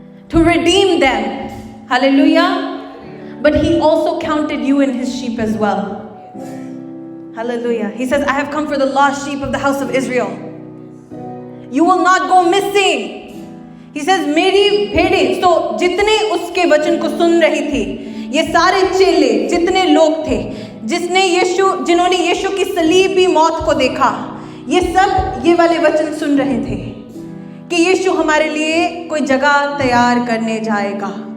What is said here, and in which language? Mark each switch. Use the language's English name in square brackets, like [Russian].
[English] To redeem them. Hallelujah. But he also counted you in his sheep as well. Hallelujah. He says, I have come for the lost sheep of the house of Israel. You will not go missing. He says, [Hindi] मेरी भेड़ें. तो जितने उसके वचन को सुन रही थी, ये सारे चेले, जितने लोग थे, जिन्होंने यीशु की सलीबी मौत को देखा, ये सब ये वाले वचन सुन रहे थे कि यीशु हमारे लिए कोई जगह तैयार करने जाएगा.